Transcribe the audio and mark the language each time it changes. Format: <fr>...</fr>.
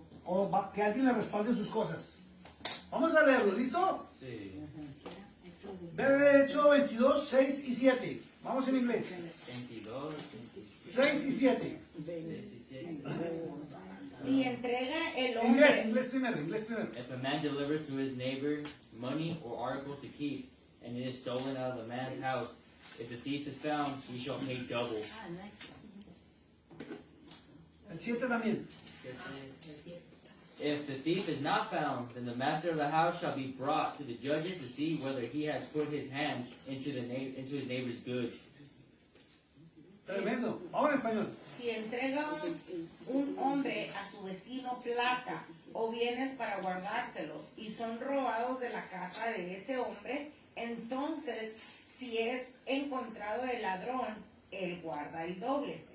<es>O que alguien le respalde sus cosas. Vamos a leerlo, ¿listo? Sí. Ve Hecho 22, 6 y 7. Vamos en inglés. 22, 6 y 7. 17. Si entrega el Inglés, hombre, inglés primero, inglés primero.</es> <en>If a man delivers to his neighbor money or articles to keep, and it is stolen out of the man's house, if the thief is found, he shall pay double.</en> <es>El 7 también.</es> <en>If the thief is not found, then the master of the house shall be brought to the judges to see whether he has put his hand into his neighbor's goods.</en> <es>Tremendo. Vamos en español. si entrega un hombre a su vecino plata o bienes para guardárselos y son robados de la casa de ese hombre, entonces si es encontrado el ladrón, él guarda el doble.</es>